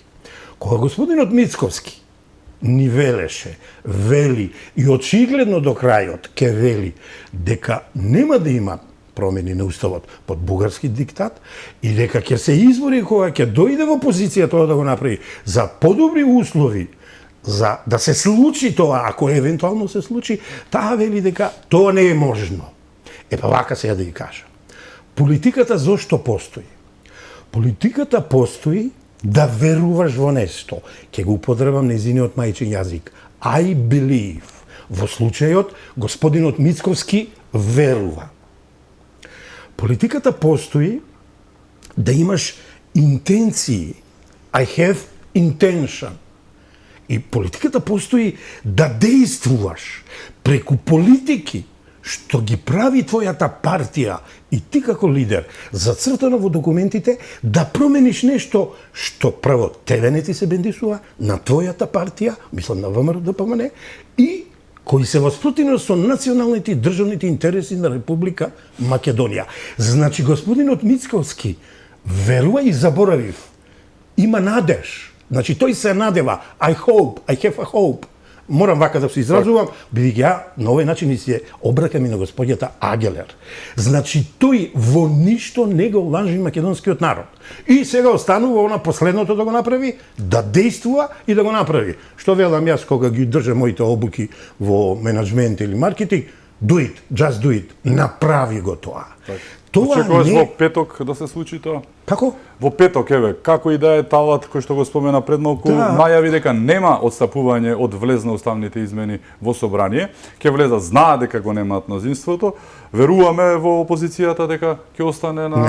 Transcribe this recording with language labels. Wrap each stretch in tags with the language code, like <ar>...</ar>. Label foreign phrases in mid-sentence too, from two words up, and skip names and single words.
<mk>Кога господинот Мицковски ни велеше, вели и очигледно до крајот ке вели дека нема да има промени на уставот под бугарски диктат и дека ќе се избори кога ќе дојде во позиција тоа да го направи за подобри услови за да се случи тоа, ако евентуално се случи, таа вели дека тоа не е можно. Епа вака сега да ги кажа. Политиката зошто постои? Политиката постои да веруваш во нешто. Ќе го употребам нејзиниот мајчин јазик.</mk> <en>I believe.</en> <mk>Во случајот, господинот Мицковски верува. Политиката постои да имаш интенции.</mk> <en>I have intention.</en> <mk>И политиката постои да действуваш преку политики што ги прави твојата партија и ти како лидер, зацртано во документите, да промениш нешто што прво тебе не ти се бендисува, на твојата партија, мислам на ВМРО ДПМН, и кои се воспротивно со националните и државните интереси на Република Македонија. Значи, господинот Мицковски верува и заборавив. Има надеж. Значи, тој се надева.</mk> <en>I hope, I have a hope.</en> <mk>морам вака да се изразувам, бидејќи ја на овој начин и се обракам и на господјата Агелер. Значи, тој во ништо не го лажи македонскиот народ. И сега останува она последното да го направи, да действува и да го направи. Што велам јас кога ги држам моите обуки во менаџмент или маркетинг,</mk> <en>do it, just do it,</en> <mk>направи го тоа. Тоа Очекуваш не... во петок да се случи тоа? Како? Во петок, еве, како и да е талат кој што го спомена пред малку, Да. најави дека нема одстапување од влезна уставните измени во собрание, ќе влезат, знаат дека го немаат мнозинството, веруваме во опозицијата дека ќе остане на...</mk>